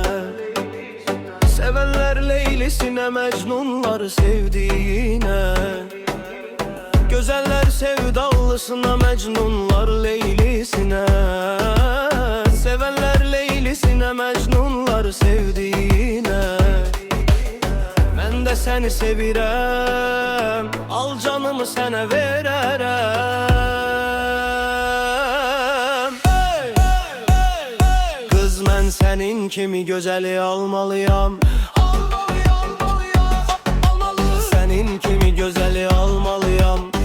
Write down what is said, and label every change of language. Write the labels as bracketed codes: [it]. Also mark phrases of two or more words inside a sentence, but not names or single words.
[tr] Sevenler Leylisine, Mecnunlar sevdiğine. Gözeller sevdalısına, Mecnunlar Leylisine. Sevenler Leylisine, Mecnunlar sevdiğine. Ben de seni [az] sevirəm, al canımı sənə verərəm. Kız mən sənin kimi gözəli almalıyam. Sənin kimi gözəli almalıyam.